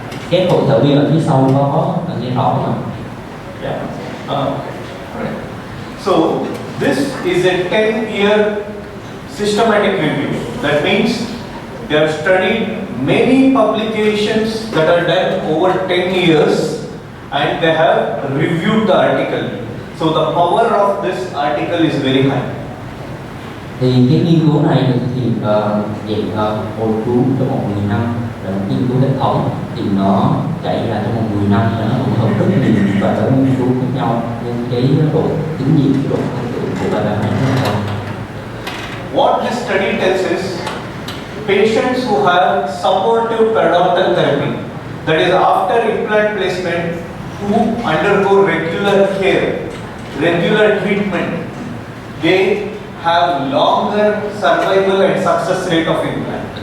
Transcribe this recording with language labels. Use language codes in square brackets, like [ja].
[vi] Các hội thảo viên ở phía sau có nghe rõ không ạ? [en] Yeah. Right. So this is a 10-year systematic review. That means they have studied many publications that are done over 10 years and they have reviewed the article. So the power of this article is very high. [vi] Thì cái nghiên cứu này được thực hiện dạng hồi cứu trong một 10 năm, là một nghiên cứu hệ thống, thì nó chạy ra trong một 10 năm và nó tổng hợp rất nhiều và các nghiên cứu khác nhau, nên cái độ tín nhiệm, cái độ tin tưởng của bài báo này rất là cao. [en] What this study tells is patients who have supportive periodontal therapy, that is after implant placement, who undergo regular care, regular treatment, they have longer survival and success rate of implant.